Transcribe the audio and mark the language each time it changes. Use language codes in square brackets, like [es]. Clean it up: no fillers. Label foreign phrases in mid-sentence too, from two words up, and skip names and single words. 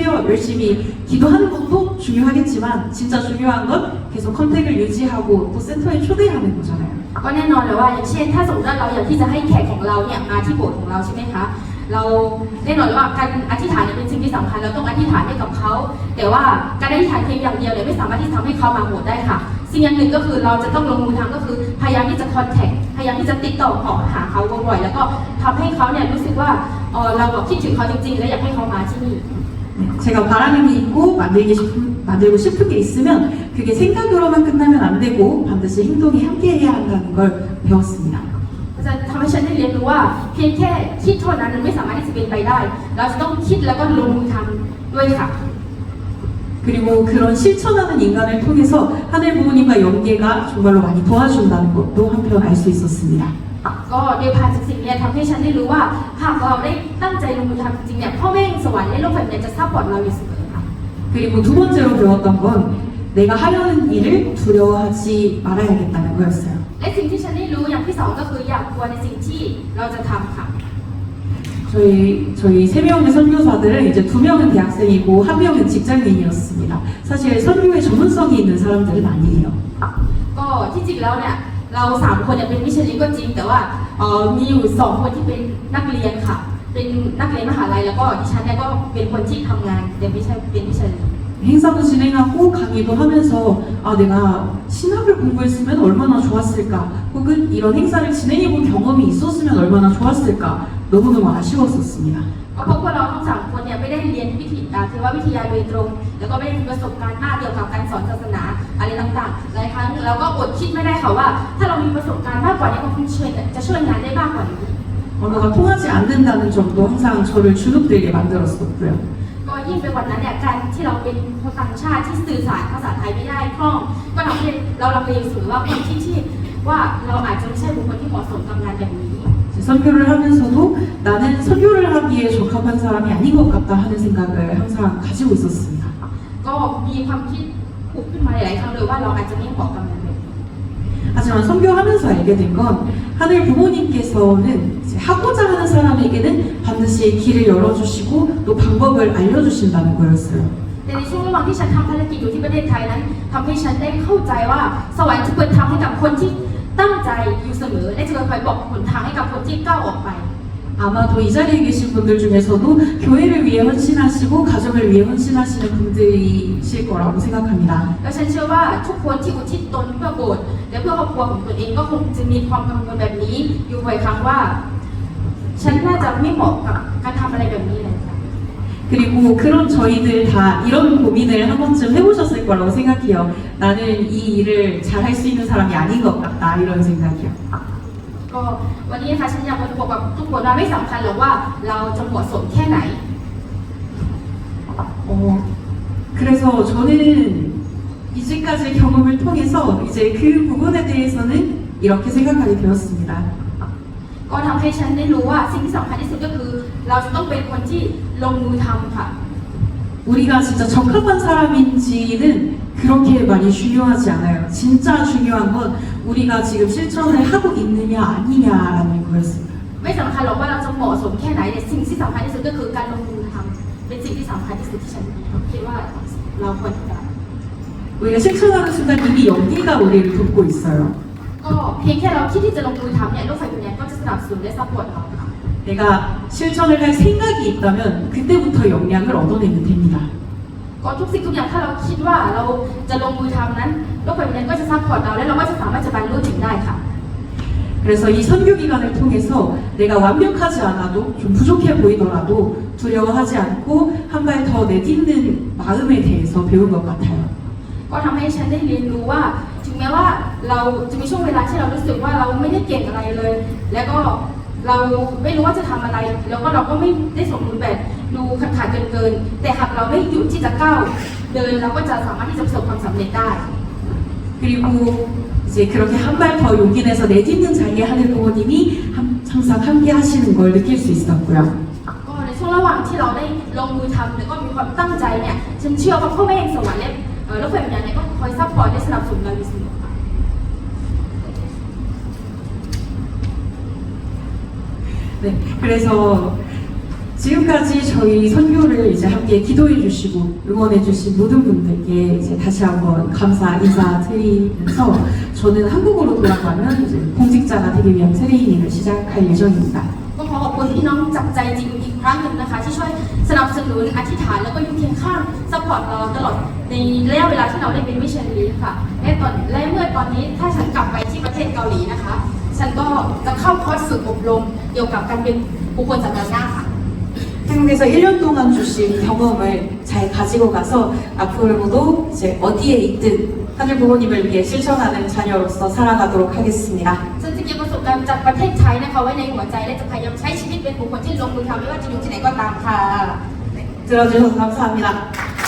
[ko] 열심히 기도하는 것도 중요하겠지만 진짜 중요한 건 계속 컨택을 유지하고 또 센터에 초대하는 거잖아요. [th] ก็แน่นอนเลยว่าอย่างเช่นถ้าสมมติว่าเราอยากที่จะให้แขกของเราเนี่ยมาที่โบสถ์ของเราใช่ไหมคะเราแน่นอนเลยว่าการอธิษฐานเนี่ยเป็นสิ่งที่สำคัญเราต้องอธิษฐานให้กับเขาแต่ว่าการอธิษฐานเพียงอย่างเดียวเนี่ยไม่สามารถที่จะทำให้เขามาโบสถ์ได้ค่ะสิ่งอย่างหนึ่งก็คือเราจะต้องลงมือทำก็คือพยายามที่จะคอนแทคพยายามที่จะติดต่อขอหาเขาบ่อยๆแล้วก็ทำให้เขาเนี่ยรู้สึกว่าเราคิดถึงเขาจริงๆและอยากให้เขามาที่นี่ [ko] 네, 제가 바라는 게 있고 만들고 싶은 게 있으면 그게 생각으로만 끝나면 안 되고 반드시 행동이 함께해야 한다는 걸 배웠습니다. [th] จะทำให้ฉันได้เรียนรู้ว่าเพียงแค่คิดเท่านั้นมันไม่สามารถที่จะเป็นไปได้ เราจะต้องคิดแล้วก็ลงมือทำด้วยค่ะ [ko] 그리고 그런 실천하는 인간을 통해서 하늘 부모님과 연계가 정말로 많이 도와준다는 것도 한편 알 수 있었습니다. [th] ก็โดยผ่านสิ่งนี้ทำให้ฉันได้รู้ว่าหากเราได้ตั้งใจลงมือทำจริงๆเนี่ยพ่อแม่สวรรค์และโลกแผ่นดินจะซัพพอร์ตเราอยู่เสมอค่ะ [ko] 그리고 두 번째로 배웠던 건 내가 하려는 일을 두려워하지 말아야겠다는 거였어요. [th] และสิ่งที่ฉันได้รู้อย่างที่สองก็คืออย่ากลัวในสิ่งที่เราจะทำค่ะ [ko] 저희 세 명의 선교사들은 이제 두 명은 대학생이고 한 명은 직장인이었습니다. 사실 선교에 전문성이 있는 사람들은 아니에요. [th] ก็ที่จริงแล้วเนี่ยเราสามคนเนี่ยเป็นมิชลินก็จริงแต่ว่ามีอยู่สองคนที่เป็นนักเรียนค่ะ เป็นนักเรียนมหาลัยแล้วก็ดิฉันเนี่ยก็เป็นคนที่ทำงานแต่ไม่ใช่เป็นมิชลิน [ko] 행사도 진행하고 강의도 하면서 내가 신학을 공부했으면 얼마나 좋았을까 혹은 이런 행사를 진행해본 경험이 있었으면 얼마나 좋았을까 너무너무 아쉬웠었습니다. [th] ก็เพราะพวกเราทั้งสามคนเนี่ยไม่ได้เรียนเทววิทยาโดยตรง แล้วก็ไม่ได้มีประสบการณ์มากเกี่ยวกับการสอนศาสนาอะไรต่างๆหลายครั้งเราก็อดคิดไม่ได้ค่ะว่า ถ้าเรามีประสบการณ์มากกว่านี้ก็คงจะช่วยงานได้มากกว่านี้ [ko] 언어가 통하지 않는다는 점도 항상 저를 주눅들게 만들었었고요. [th] ก็ยิ่งไปกว่านั้นเนี่ยการที่เราเป็นคนต่างชาติที่สื่อสารภาษาไทยไม่ได้คล่อง ก็ทำให้เราลังเลอยู่เสมอว่าความคิดที่ว่าเราอาจจะไม่ใช่บุคคลที่เหมาะสมกับงานแบบนี้ [ko] 선교를 하면서도 나는 선교를 하기에 적합한 사람이 아닌 것 같다 하는 생각을 항상 가지고 있었습니다. [th] ก็มีความคิดผุดขึ้นมาหลายๆครั้งเลยว่าเราอาจจะไม่เหมาะกับงานแบบนี้ [ko] 하지만 선교하면서 알게 된 건 하늘 부모님께서는 이제 하고자 하는 사람에게는 반드시 길을 열어주시고 또 방법을 알려주신다는 거였어요. [th] แต่ในช่วงระหว่างที่ฉันทำภารกิจอยู่ที่ประเทศไทยนั้นทำให้ฉันได้เข้าใจว่าสวรรค์จะเปิดทางให้กับคนที่ตั้งใจอยู่เสมอและจะคอยบอกหนทางให้กับคนที่ก้าวออกไป [ko] 아마도 이 자리에 계신 분들 중에서도 교회를 위해 헌신하시고 가정을 위해 헌신하시는 분들이실 거라고 생각합니다. [th] และฉันเชื่อว่าทุกคนที่อุทิศตนเพื่อโบสถ์และเพื่อครอบครัวของตนเองก็คงจะมีความกังวลแบบนี้อยู่บ่อยครั้งว่า ฉันน่าจะไม่เหมาะกับการทำอะไรแบบนี้เลยค่ะ [ko] 그리고 그런 저희들 다 이런 고민을 한 번쯤 해보셨을 거라고 생각해요. 나는 이 일을 잘할 수 있는 사람이 아닌 것 같다 이런 생각이요. [th] ก็วันนี้นะคะฉันอยากมาบอกกับทุกคนว่าไม่สำคัญหรอกว่าเราจะเหมาะสมแค่ไหน [ko] 그래서 저는 이제까지 경험을 통해서 이제 그 부분에 대해서는 이렇게 생각하게 되었습니다. [th] ก็ทำให้ฉันได้รู้ว่าสิ่งที่สำคัญที่สุดก็คือ เราจะต้องเป็นคนที่ลงมือทำค่ะ [ko] 우리가 진짜 적합한 사람인지는 그렇게 많이 중요하지 않아요. 진짜 중요한 건 우리가 지금 실천을 하고 있느냐 아니냐라는 거였습니다. [th] ไม่สำคัญหรอกว่าเราจะเหมาะสมแค่ไหนแต่สิ่งที่สำคัญที่สุดก็คือการลงมือทำเป็นสิ่งที่สำคัญที่สุดที่ฉันคิดว่าเราควรจะ [ko] 우리가 실천하는 순간 이미 연기가 우리를 돕고 있어요. [th] ก็เพียงแค่เราคิดที่จะลงมือทำเนี่ยโลกไฟวิญญาณก็จะสนับสนุนและซัพพอร์ตเราค่ะ [ko] 내가 실천을 할 생각이 있다면 그때부터 역량을 얻어내면 됩니다. [th] ก็ทุกสิ่งทุกอย่างถ้าเราคิดว่าเราจะลงมือทำนั้นโลกไฟวิญญาณก็จะซัพพอร์ตเราและเราก็จะสามารถจะบรรลุถึงได้ค่ะ [ko] 그래서 이 선교 기간을 통해서 내가 완벽하지 않아도 좀 부족해 보이더라도 두려워하지 않고 한 발 더 내딛는 마음에 대해서 배운 것 같아요. [th] ก็ทำให้ฉันได้เรียนรู้ว่าถึงแม้ว่าเราจะมีช่วงเวลาที่เรารู้สึกว่าเราไม่ได้เก่งอะไรเลย แล้วก็เราไม่รู้ว่าจะทำอะไร แล้วก็เราก็ไม่ได้สมบูรณ์แบบดูขาดเกินแต่หากเราไม่หยุดที่จะก้าวเดินเราก็จะสามารถที่จะประสบความสำเร็จได้ [ko] 그리고 이제 그렇게 한 발 더 용기 내서 내딛는 자리에 하늘 부모님이 항상 함께 하시는 걸 느낄 수 있었고요. [th] ก็ในช่วงระหว่างที่เราได้ลงมือทำแล้วก็มีความตั้งใจเนี่ยฉันเชื่อว่าพ่อแม่แห่งสวรรค์และโลกไฟวิญญาณเนี่ยก็คอยซัพพอร์ตและสนับสนุนเราอยู่เสมอ [ko] 네, 그래서 지금까지 저희 선교를 이제 함께 기도해 주시고 응원해 주신 모든 분들께 이제 다시 한번 감사 인사드리면서 저는 한국으로 돌아가면 이제 공직자가 되기 위한 트레이닝을 시작할 예정입니다. [th] ก็ขอขอบคุณพี่น้องจากใจจริงอีกครั้งหนึ่งนะคะที่ช่วยสนับสนุนอธิษฐานแล้วก็อยู่เคียงข้างซัพพอร์ตเราตลอดในระยะเวลาที่เราได้เป็นมิชชันนารีค่ะและเมื่อตอนนี้ถ้าฉันกลับไปที่ประเทศเกาหลีนะคะ ฉันก็จะเข้าคอร์สฝึกอบรมเกี่ยวกับการเป็นบุคคลสาธารณะค่ะ [ko] 한국에서 1년 동안 주신 경험을 잘 가지고 가서 앞으로도 이제 어디에 있든 하늘 부모님을 위해 실천하는 자녀로서 살아가도록 하겠습니다. [th] ซึ่งจะเก็บประสบการณ์จากประเทศไทยนะคะไว้ในหัวใจและจะพยายามใช้ชีวิตเป็นบุคคลที่ลงมือทำไม่ว่าจะอยู่ที่ไหนก็ตามค่ะ [ko] 들어주셔서 감사합니다.